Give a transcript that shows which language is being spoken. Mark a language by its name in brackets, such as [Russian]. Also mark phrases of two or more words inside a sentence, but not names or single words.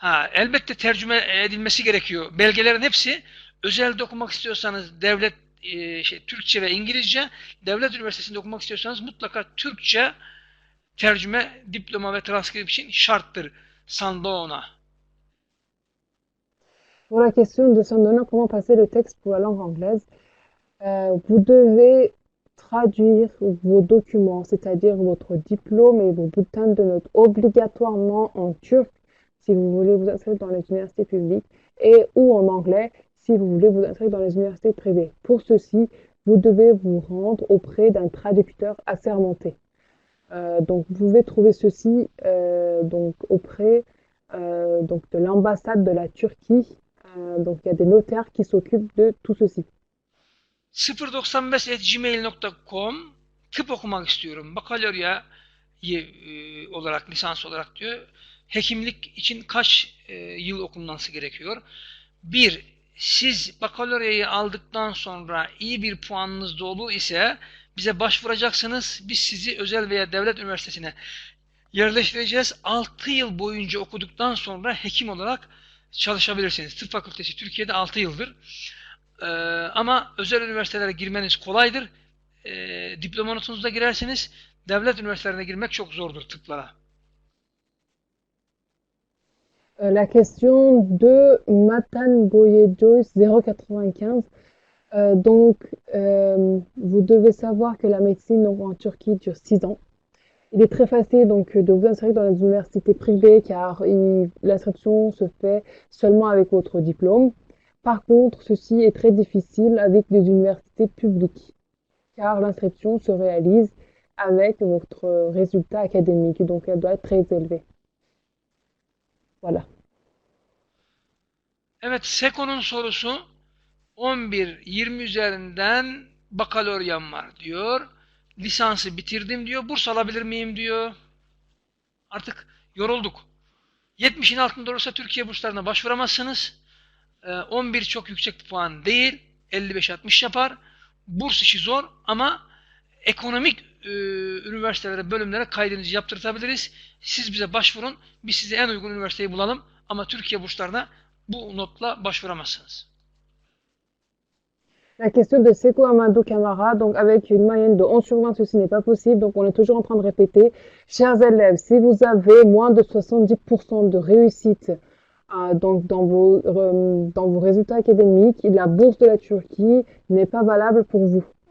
[Turkish] Elbette tercüme edilmesi gerekiyor. Belgelerin hepsi özelde okumak istiyorsanız devlet Türkçe ve İngilizce, devlet üniversitesinde okumak istiyorsanız mutlaka Türkçe tercüme, diploma ve transkript için şarttır. Sandona. [French] Pour la question de Sandona, comment passer le texte pour la langue anglaise, vous devez traduire vos documents, c'est-à-dire votre diplôme et vos bulletins de notes obligatoirement en turc si vous voulez vous inscrire dans les universités publiques et ou en anglais si vous voulez vous inscrire dans les universités privées. Pour ceci, vous devez vous rendre auprès d'un traducteur assermenté. Donc, vous pouvez trouver ceci donc auprès donc de l'ambassade de la Turquie. Donc, il y a des notaires qui s'occupent de tout ceci. [Turkish] 095@gmail.com tıp okumak istiyorum. Bakalorya olarak, lisans olarak diyor. Hekimlik için kaç yıl okunması gerekiyor? Bir, siz bakaloryayı aldıktan sonra iyi bir puanınız dolu ise bize başvuracaksınız. Biz sizi özel veya devlet üniversitesine yerleştireceğiz. 6 yıl boyunca okuduktan sonra hekim olarak çalışabilirsiniz. Tıp fakültesi Türkiye'de 6 yıldır. Ama özel üniversitelere girmeniz kolaydır. Diploma notunuzla girersiniz. Devlet üniversitelerine girmek çok zordur tıplara. [French] La question de Matan Boye Joyce 095. Donc, vous devez savoir que la médecine en Turquie dure 6 ans. Il est très facile donc de vous inscrire dans les universités privées car l'inscription se fait seulement avec votre diplôme. Par contre, ceci est très difficile avec des universités publiques car l'inscription se réalise avec votre résultat académique, donc elle doit être très élevée. Voilà. [Turkish] Evet, Seko'nun sorusu 11-20 üzerinden bakaloryam var diyor. Lisansı bitirdim diyor. Burs alabilir miyim diyor. Artık yorulduk. 70'in altında olursa Türkiye burslarına başvuramazsınız. 11 çok yüksek bir puan değil. 55-60 yapar. Burs işi zor ama ekonomik üniversitelere, bölümlere kaydınızı yaptırtabiliriz. Siz bize başvurun. Biz size en uygun üniversiteyi bulalım. Ama Türkiye burslarına bu notla başvuramazsınız. [French] La question de Seko Amadou Camara, donc avec une moyenne de 10 sur 20, ceci n'est pas possible. Donc on est toujours en train de répéter. Chers élèves, si vous avez moins de 70% de réussite donc dans vos résultats académiques, la bourse de la Turquie n'est pas valable pour vous.